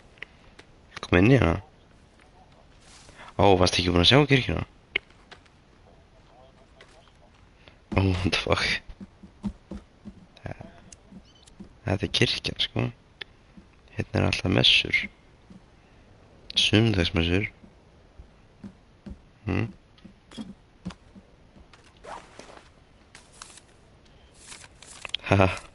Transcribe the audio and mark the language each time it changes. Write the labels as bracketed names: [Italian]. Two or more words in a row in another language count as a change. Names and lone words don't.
[Icelandic] Kom inn í hana. Ó, varstu ekki búin að sjá kirkjuna? Ó, [English] what the fuck. [Icelandic] Þetta er kirkjan, sko. Hérna er alltaf messur. Sunnudagsmessur. Haha.